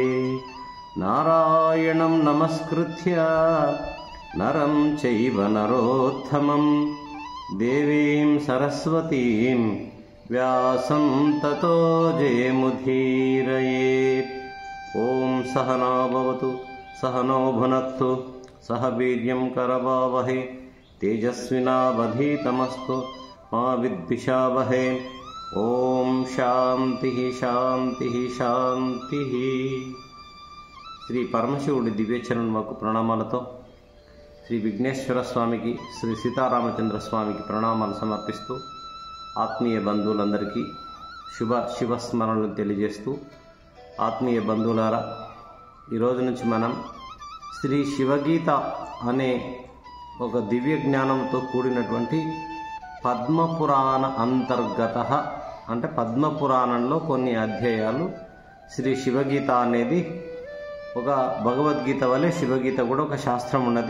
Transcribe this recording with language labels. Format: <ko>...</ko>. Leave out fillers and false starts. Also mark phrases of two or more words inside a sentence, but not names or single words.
<sa>नारायणं नमस्कृत्य नरं चैव नरोत्तमं देवीं सरस्वतीं व्यासं ततो जयमुदीरयेत्। ॐ सहना भवतु सहनौ भुनक्तु सह वीर्यं करवावहै तेजस्विनावधीतमस्तु मा विद्विषावहै। ओम शांति शांति शांति।</sa> <te>శ్రీ పరమశివుడి దివ్యచరణములకు ప్రణామాలతో శ్రీ విఘ్నేశ్వర స్వామికి శ్రీ సీతారామచంద్ర స్వామికి ప్రణామాలు సమర్పిస్తూ ఆత్మీయ బంధువులందరికీ శివస్మరణలు తెలియజేస్తూ, ఆత్మీయ బంధువులారా, ఈరోజు నుంచి మనం శ్రీ శివగీత అనే ఒక దివ్య జ్ఞానంతో కూడినటువంటి పద్మపురాణ అంతర్గత అంటే పద్మపురాణంలో కొన్ని అధ్యాయాలు శ్రీ శివగీత అనేది ఒక భగవద్గీత వలె శివగీత కూడా ఒక శాస్త్రం ఉన్నది.</te>